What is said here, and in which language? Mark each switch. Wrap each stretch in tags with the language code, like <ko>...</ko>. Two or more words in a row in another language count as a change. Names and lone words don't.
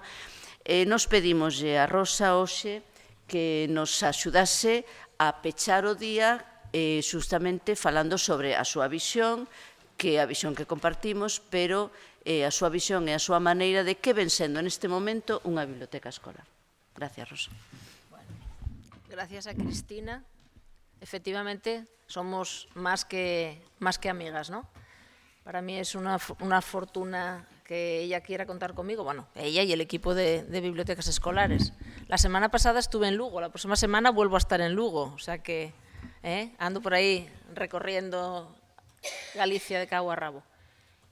<gl>Nos pedimoslle a Rosa hoxe que nos axudase a pechar o día justamente falando sobre a súa visión, que é a visión que compartimos, pero a súa visión e a súa maneira de que ven sendo neste momento unha biblioteca escolar.</gl> <es>Gracias, Rosa. Gracias a Cristina. Efectivamente, somos más que amigas, ¿no? Para mí es una fortuna que ella quiera contar conmigo, bueno, ella y el equipo de bibliotecas escolares. La semana pasada estuve en Lugo, la próxima semana vuelvo a estar en Lugo, o sea que ando por ahí recorriendo Galicia de cabo a rabo.</es>